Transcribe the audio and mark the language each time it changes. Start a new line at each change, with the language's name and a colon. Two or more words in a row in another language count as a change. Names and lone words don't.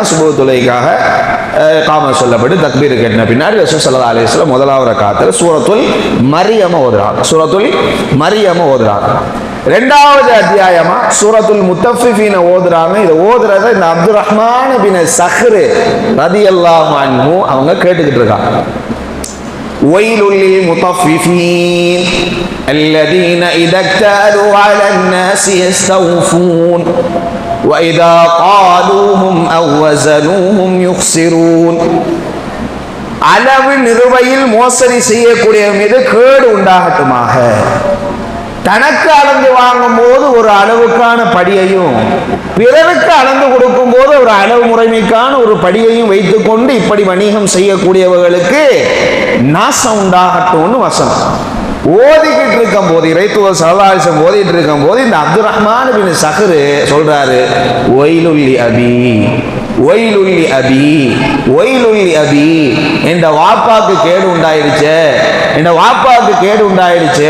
Tamil: சுபூஹ் தொழுகைக்காக காமத் சொல்லப்பட்டு தக்பீர் கட்டின பின்னாடி ரசூல்
Arabic: صلى الله عليه وسلم
Tamil: முதலாவது ரக்காத்துல சூரத்துல் மரியம ஓதுறாங்க. 2வது அத்தியாயமா சூரத்துல் முத்தஃபிஃபீன ஓதுறாங்க. இதை ஓதுறத இந்த அப்துல் ரஹ்மான் பின் சஹர்
Arabic: رضي الله عنه
Tamil: அவங்க கேட்டுக்கிட்டு இருக்காங்க.
Arabic: ويل للمطففين الذين إذا اكتالوا على الناس يستوفون وإذا قالوهم أو وزنوهم يخسرون.
Tamil: அளவு நிறுவையில் மோசடி செய்யக்கூடிய மீது கேடு உண்டாகட்டுமாக. தனக்கு அளந்து வாங்கும் போது ஒரு அளவுக்கான படியையும், பிறருக்கு அளந்து கொடுக்கும் போது ஒரு அளவு முறைமைக்கான ஒரு படியையும் வைத்துக் கொண்டு இப்படி வணிகம் செய்யக்கூடியவர்களுக்கு நாசம் உண்டாகட்டும்னு வசனம் ஓதிக்கிட்டு இருக்கும் போது, இறைத்தூதர்
Arabic: صلى الله عليه وسلم
Tamil: ஓதிட்டு இருக்கும் போது இந்த அப்துல் ரஹ்மான் பின் சஹர் சொல்றாரு,
Arabic: ويل لأبي,
Tamil: இந்த வாப்பாக்கு கேடு உண்டாயிடுச்சு.